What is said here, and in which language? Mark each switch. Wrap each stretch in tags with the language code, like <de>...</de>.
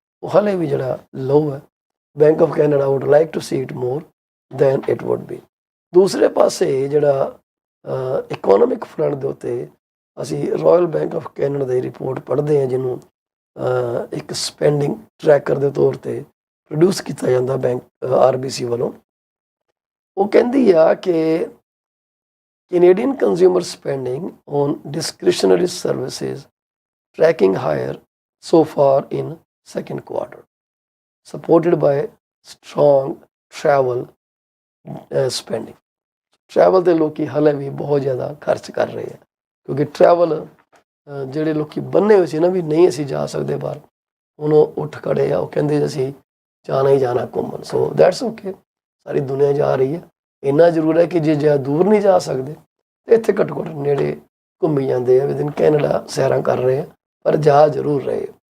<pa>ਉਹ ਹਲੇ ਵੀ ਜਿਹੜਾ ਲੋ ਹੈ।</pa> <en>Bank of Canada would like to see it more than it would be.</en> <pa>ਦੂਸਰੇ ਪਾਸੇ ਜਿਹੜਾ ਇਕੋਨੋਮਿਕ ਫਰੰਟ ਦੇ ਉੱਤੇ ਅਸੀਂ royal bank of Canada ਦੀ report ਪੜ੍ਹਦੇ ਹਾਂ, ਜਿਹਨੂੰ ਇੱਕ ਸਪੈਂਡਿੰਗ ਟਰੈਕਰ ਦੇ ਤੌਰ 'ਤੇ ਪ੍ਰੋਡਿਊਸ ਕੀਤਾ ਜਾਂਦਾ ਬੈਂਕ RBC ਵੱਲੋਂ। ਉਹ ਕਹਿੰਦੀ ਆ ਕਿ</pa> <en>Canadian consumer spending on discretionary services tracking higher so far in second quarter, supported by strong travel spending.</en> <pa>Travel ਦੇ ਲੋਕੀ ਹਾਲੇ ਵੀ ਬਹੁਤ ਜ਼ਿਆਦਾ ਖਰਚ ਕਰ ਰਹੇ ਆ, ਕਿਉਂਕਿ ਟਰੈਵਲ ਜਿਹੜੇ ਲੋਕੀ ਬੰਨੇ ਹੋਏ ਸੀ ਨਾ ਵੀ ਨਹੀਂ ਅਸੀਂ ਜਾ ਸਕਦੇ ਬਾਹਰ, ਹੁਣ ਉਹ ਉੱਠ ਖੜੇ ਆ, ਉਹ ਕਹਿੰਦੇ ਅਸੀਂ ਜਾਣਾ ਹੀ ਜਾਣਾ ਘੁੰਮਣ।</pa> <en>so that's okay,</en> <pa>ਸਾਰੀ ਦੁਨੀਆ ਜਾ ਰਹੀ ਹੈ। ਇੰਨਾ ਜ਼ਰੂਰ ਹੈ ਕਿ ਜੇ ਜ਼ਿਆਦਾ ਦੂਰ ਨਹੀਂ ਜਾ ਸਕਦੇ ਇੱਥੇ ਘੱਟੋ ਘੱਟ ਨੇੜੇ ਘੁੰਮੀ ਜਾਂਦੇ ਆ, ਵਿਦਿਨ ਕੈਨੇਡਾ ਸੈਰਾਂ ਕਰ ਰਹੇ ਆ, ਪਰ ਜਾ ਜ਼ਰੂਰ ਰਹੇ।</pa>